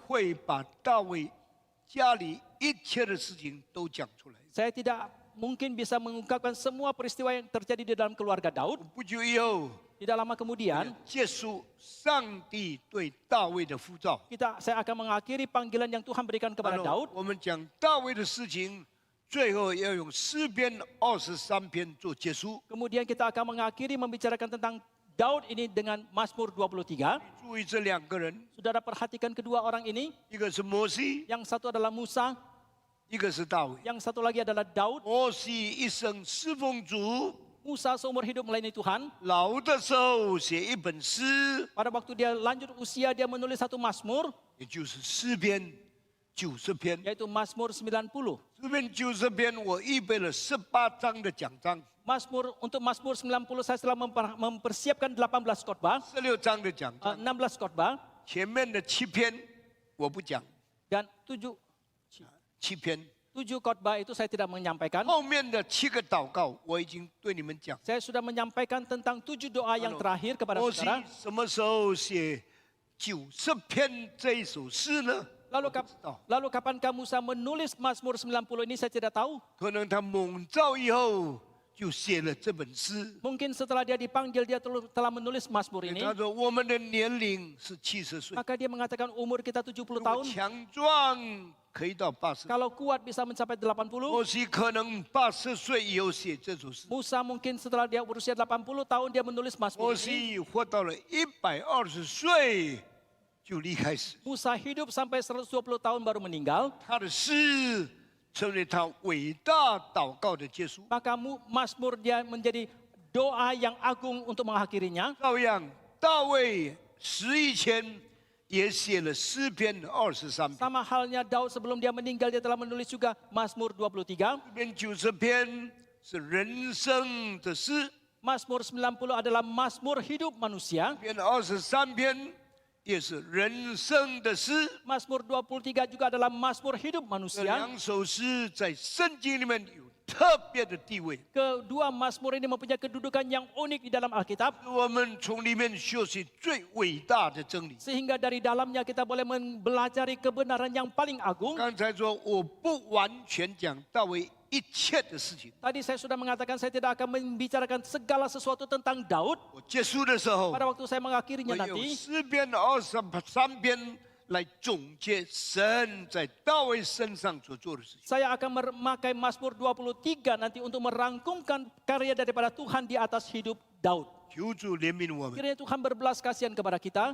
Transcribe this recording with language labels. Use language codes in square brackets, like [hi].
[zh] 会把大卫家里一切的事情都讲出来。 [id] Saya tidak mungkin bisa mengungkapkan semua peristiwa yang terjadi di dalam keluarga Daud. [zh] 不久以后， [id] Tidak lama kemudian, [zh] 结束上帝对大卫的呼召。 [id] saya akan mengakhiri panggilan yang Tuhan berikan kepada [zh] 然后 [id] Daud. [zh] 我们讲大卫的事情，最后要用诗篇23篇做结束。 [id] Kemudian kita akan mengakhiri membicarakan tentang Daud ini dengan Mazmur 23. [zh] 注意这两个人， [id] Saudara perhatikan kedua orang ini. [zh] 一个是摩西， [id] Yang satu adalah Musa, [zh] 一个是大卫。 [id] yang satu lagi adalah Daud. [zh] 摩西一生侍奉主， [id] Musa seumur hidup melayani Tuhan. [zh] 老的时候写一本诗， [id] Pada waktu dia lanjut usia, dia menulis satu Mazmur, [zh] 也就是诗篇90篇。 [id] yaitu Mazmur 90. [zh] 诗篇90篇，我预备了18章的讲章， [id] Untuk Mazmur 90 saya telah mempersiapkan 18 khotbah, [zh] 16章的讲章。 [id] 16 khotbah [zh] 前面的7篇我不讲， [id] dan 7 [zh] 7篇。 [id] khotbah itu saya tidak menyampaikan. [zh] 后面的7个祷告我已经对你们讲。 [id] Saya sudah menyampaikan tentang 7 doa yang terakhir kepada [zh] 摩西 [id] saudara. [zh] 什么时候写90篇这一首诗呢？ [id] Lalu, [zh] 我不知道， [id] lalu kapankah Musa menulis Mazmur 90 ini saya tidak tahu. [zh] 可能他蒙召以后就写了这本诗。 [id] Mungkin setelah dia dipanggil dia telah menulis Mazmur ini. [zh] 他说我们的年龄是70岁， [id] Maka dia mengatakan umur kita 70 [zh] 如果 [id] tahun. [zh] 强壮可以到80。 [id] Kalau kuat bisa mencapai 80. [zh] 摩西可能80岁以后写这首诗。 [id] Musa mungkin setelah dia berusia 80 tahun dia menulis [zh] 摩 [id] Mazmur ini. [zh] 西活到了120岁就离开世， [id] Musa hidup sampai 120 tahun baru meninggal. [zh] 他的诗成为他伟大祷告的结束。 [id] Maka Mazmur dia menjadi doa yang agung untuk mengakhirinya. [zh] 照样，大卫死以前也写了诗篇23篇， [id] Sama halnya Daud sebelum dia meninggal dia telah menulis juga Mazmur 23. [zh] 这篇90篇是人生的诗， [id] Mazmur 90 adalah Mazmur hidup manusia. [zh] 篇23篇也是人生的诗。 [id] Mazmur 23 juga adalah Mazmur hidup [zh] 这 [id] manusia. [zh] 两首诗在圣经里面有特别的地位， [id] Kedua Mazmur ini mempunyai kedudukan yang unik di dalam Alkitab. [zh] 我们从里面学习最伟大的真理。 [id] Sehingga dari dalamnya kita boleh mempelajari kebenaran yang paling agung. [zh] 刚才说我不完全讲大卫一切的事情， [id] Tadi saya sudah mengatakan saya tidak akan membicarakan segala sesuatu tentang Daud. [zh] 我结束的时候， [id] Pada waktu saya mengakhirinya [zh] 我用 [id] nanti, [zh] 诗篇23篇来总结神在大卫身上所做的事情。 [id] saya akan memakai Mazmur 23 nanti untuk merangkumkan karya daripada Tuhan di atas hidup Daud. [zh] 求主怜悯我们。 [id] Kiranya Tuhan berbelas kasihan kepada kita.